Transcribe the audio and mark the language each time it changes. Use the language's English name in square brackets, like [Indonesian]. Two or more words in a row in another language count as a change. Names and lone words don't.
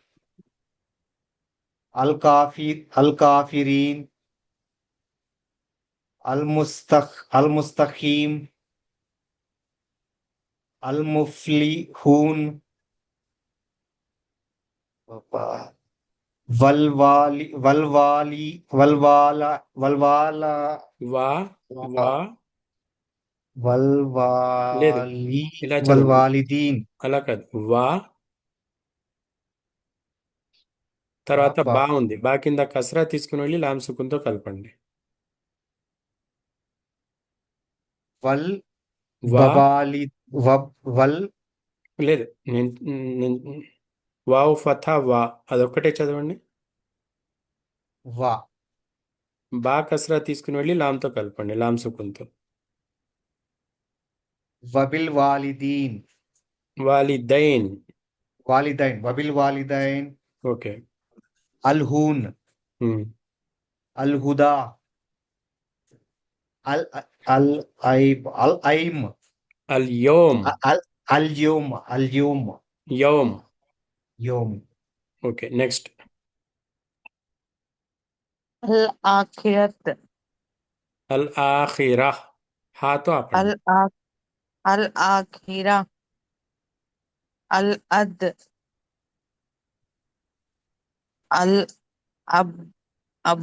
[Arabic] الكتاب الكافرين، المستقيم، المفلحون، والوالي والوالي والوالا والوالا [Telugu] వా వా లేదు, [Arabic] वलवाली [Telugu] ఇలా చదవండి. [Arabic] वलवालिदीन, [Telugu] అలా కాదు. వా తర్వాత బా ఉంది. బా కింద కసరా తీసుకుని వెళ్ళి లామ్ సుకున్తో కలపండి. [Arabic] वल వా وبالي ول [Telugu] లేదు, నేను వావ్ ఫథా వా అదొక్కటే చదవండి. [Arabic] वा [Telugu] బా కసరా తీసుకుని వెళ్ళి లామ్తో కలపండి, లామ్ సుకున్తో. [Arabic] وبال والدين, వాలిదైన్. والدين وبال والدين, [Telugu] ఓకే. [Arabic] अलहून, ఉమ్. الهدى، ال العيب العيم, اليوم. अल اليوم اليوم యోమ్. يوم, [English] okay, next. [Arabic] الآخرة الآخرة, [Telugu] హాతో ఆపండి. [Arabic] الآخرة الأد الأب أب